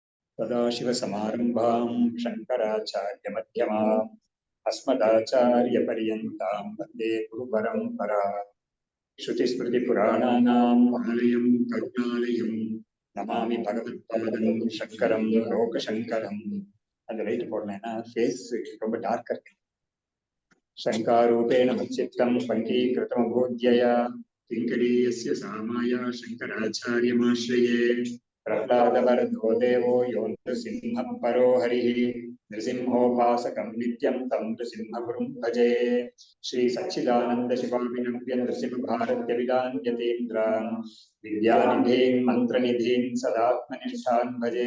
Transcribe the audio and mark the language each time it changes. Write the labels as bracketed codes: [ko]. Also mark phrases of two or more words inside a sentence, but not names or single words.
[sa] सदाशिवसमारम्भां शङ्कराचार्यमध्यमाम् अस्मदाचार्यपर्यन्तां वन्दे गुरुपरम्पराम्। श्रुतिस्मृतिपुराणानाम् आलयं करुणालयं नमामि भगवत्पादं शङ्करं लोकशङ्करम्. [ta] அந்த லைட் போடலைன்னா ஃபேஸ் ரொம்ப டார்க்கா இருக்கு. [sa] शङ्कारूपेण मच्चित्तं पङ्कीकृतमभूद्यया किङ्करीयस्य सामाय शङ्कराचार्यमाश्रये प्रह्लादवरदो देवो यो नृसिंहः परो हरिः नृसिंहोपासकं नित्यं तं नृसिंहगुरुं भजे श्री सच्चिदानन्द शिवाभिनव्य नृसिंहभारत्यविदान् यतीन्द्रान् विद्यानिधीन् मन्त्रनिधीन् सदात्मनिष्ठान् भजे